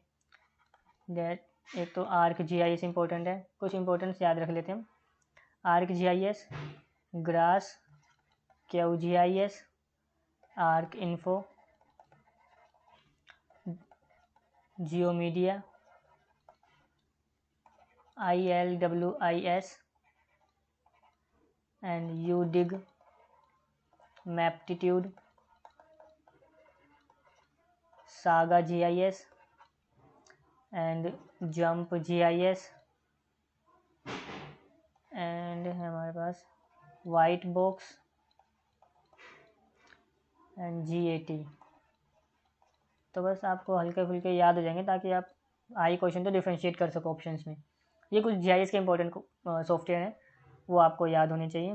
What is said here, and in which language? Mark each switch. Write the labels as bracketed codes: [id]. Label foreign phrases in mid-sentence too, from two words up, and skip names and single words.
[hi] दैट एक तो आर्क GIS इम्पोर्टेंट है, कुछ इम्पोर्टेंट्स याद रख लेते हैं हम। आर्क GIS, ग्रास, QGIS, आर्क इन्फो, जियोमीडिया, ILWIS and UDIG, Maptitude, Saga GIS and Jump GIS and हमारे पास वाइट बॉक्स एंड GAT। तो बस आपको हल्के फुल्के याद हो जाएंगे ताकि आप आई क्वेश्चन तो डिफ्रेंशिएट कर सको ऑप्शंस में। ये कुछ GIS के इंपॉर्टेंट सॉफ्टवेयर हैं, वो आपको याद होने चाहिए।